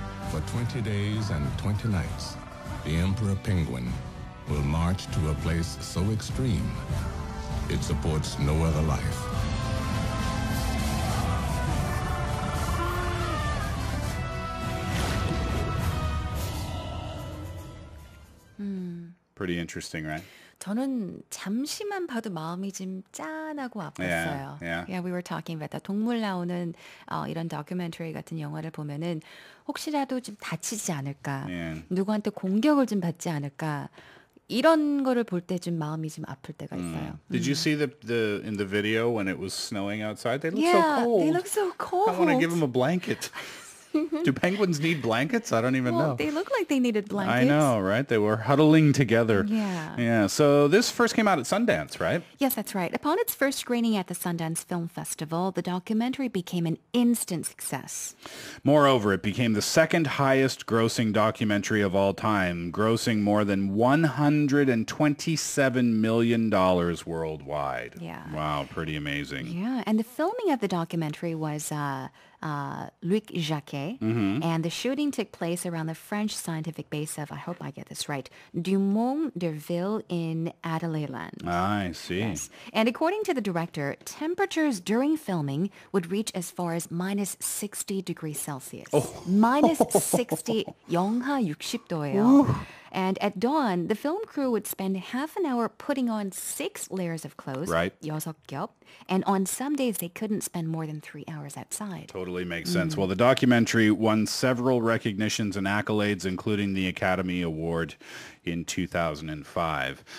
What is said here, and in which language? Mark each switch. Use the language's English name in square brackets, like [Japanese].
[English] For 20 days and 20 nights, the emperor penguin will march to a place so extreme, it supports no other life. Pretty interesting, right? [Korean] 저는 잠시만 봐도 마음이 좀 짠하고 아팠어요. [English] Yeah. We were talking about that. [Korean] 동물 나오는 이런 다큐멘터리 같은 영화를 보면은 혹시라도 좀 다치지 않을까, 누구한테 공격을 좀 받지 않을까. 이런 거를 볼 때 좀 마음이 좀 아플 때가 있어요. [English] Did you see the in the video when it was snowing outside? They look so Yeah, cold. they look so cold. I want to give them a blanket. Do penguins need blankets? I don't even know. They look like they needed blankets. I know, right? They were huddling together. Yeah. So this first came out at Sundance, right? Yes, that's right. Upon its first screening at the Sundance Film Festival, the documentary became an instant success. Moreover, it became the second highest grossing documentary of all time, grossing more than $127 million worldwide. Yeah. Wow, pretty amazing. Yeah, and the filming of the documentary was Luc Jacquet, and the shooting took place around the French scientific base of, I hope I get this right, Dumont-d'Urville in Adélaïde. I see. Yes. And according to the director, temperatures during filming would reach as far as minus 60 degrees Celsius. Minus 60, [Korean] 영하 60도예요. [English] And at dawn, the film crew would spend half an hour putting on 6 layers of clothes. Right. [Korean] 6겹. [English] And on some days, they couldn't spend more than 3 hours outside. Totally makes sense. Well, the documentary won several recognitions and accolades, including the Academy Award in 2005.